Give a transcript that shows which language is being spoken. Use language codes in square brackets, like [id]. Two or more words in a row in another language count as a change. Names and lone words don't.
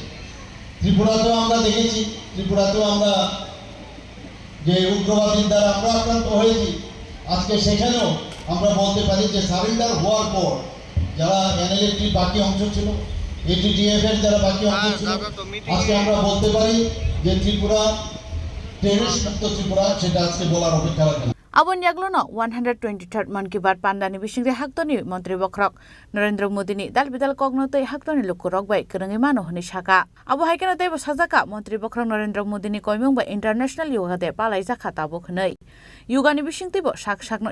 [bn] ত্রিপুরাতেও আমরা দেখেছি, ত্রিপুরাতেও আমরা যে উগ্রবাদীর দ্বারা আমরা আক্রান্ত হয়েছি, আজকে সেখানেও আমরা বলতে পারি যে সারেন্ডার হওয়ার পর যারা এনএলএফটির বাকি অংশ ছিল, এটিটিএফ এর যারা বাকি অংশ ছিল, আজকে আমরা বলতে পারি যে ত্রিপুরা টেররিস্ট মুক্ত ত্রিপুরা, সেটা আজকে বলার অপেক্ষা রাখে না। [trp] Abon yaglono 123rd Man Ki Baat Pandani Bishingre Haktoni Montri Bokrok Narendra Modi ni dal bidal kognotoi Haktoni Lukurok bai Kerengi Mano Honi Shaka Abo Haikena Debo Sazaka Montri Bokrok Narendra Modi ni Koimung bai International Yoga de Palai Zaka Tabo Khnei Yugani Bishingtibo Shak Shakno